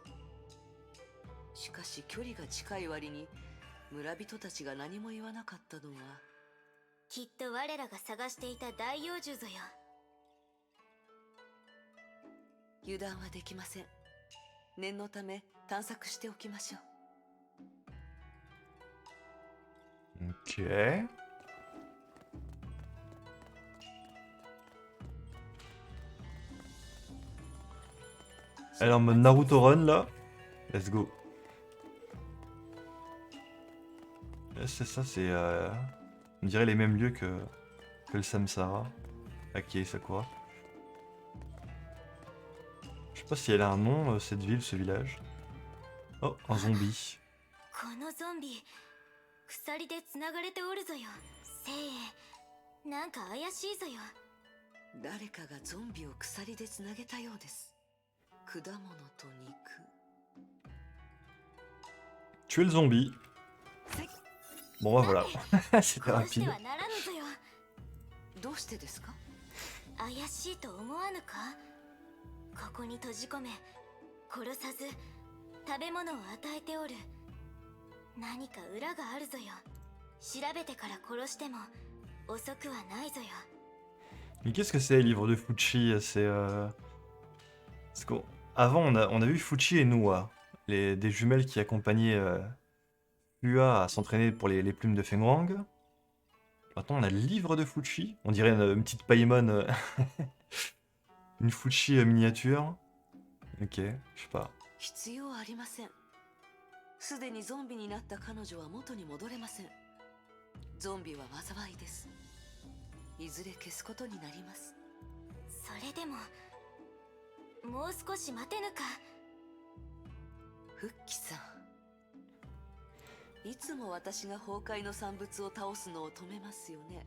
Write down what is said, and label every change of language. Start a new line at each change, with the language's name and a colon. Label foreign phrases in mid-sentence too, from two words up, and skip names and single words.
Japanese: しかし距離が近い割に村人たちが何も言わなかったのは、きっと我らが探していた大妖獣ぞよ。油断はできません。念のため探索しておきましょう。
French: Ok. Elle est en mode Naruto Run là.
English: Let's go.
French: C'est ça, c'est... on dirait les mêmes lieux que le Samsara. Aki et Sakura. Je sais pas si elle a un nom, cette ville, ce village. Oh, un zombie.
Japanese: このゾンビ鎖でつながれておるぞよ。せい、なんか怪しいぞよ。誰かがゾンビを鎖でつなげたようです。果物と肉。
French: Tuer le zombie. Bon bah voilà. C'était
Japanese: こうして
French: rapide.
Japanese: はならぬぞよ。どうしてですか？怪しいと思わぬか？ここに閉じ込め殺さず食べ物を与えておる。何か裏があるぞよ。調べてから殺しても遅くはないぞよ。
French: Mais qu'est-ce que c'est les livres de Fuchi? C'est parce qu'avant on a vu Fuchi et Noa, des jumelles qui accompagnaient Lua à s'entraîner pour les plumes de Fenwang. Maintenant on a le livre de Fuchi, on dirait une petite Paimon, une Fuchi miniature. Ok, je sais pas.
Japanese: 必要ありません。すでにゾンビになった彼女は元に戻れません。ゾンビは災いです。いずれ消すことになります。それでももう少し待てぬか？フッキさん、いつも私が崩壊の産物を倒すのを止めますよね。